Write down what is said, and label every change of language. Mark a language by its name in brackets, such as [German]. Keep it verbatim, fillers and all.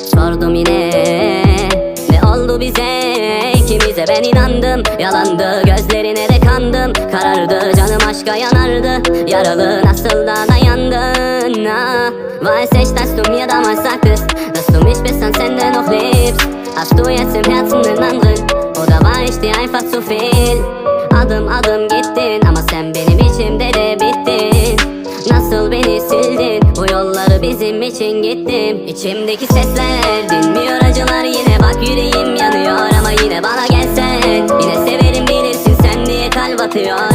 [Turkish] Sordum yine, ne oldu bize, ikimize? Ben inandım, yalandı, gözlerine de kandım. Karardı, canım aşka yanardı. Yaralı nasıl da dayandın? [German] Ah, weiß ich, dass du mir damals sagtest, dass du mich bis ans Ende noch liebst. Hast du jetzt im Herzen einen anderen? Oder war ich dir einfach zu viel? [Turkish] Adım adım gittin ama sen benim içimde de bittin. Nasıl beni sildin, bu yolları bizim için gittim. İçimdeki sesler dinmiyor, acılar yine, bak yüreğim yanıyor. Ama yine bana gelsen, yine severim bilirsin sen diye kalp atıyor.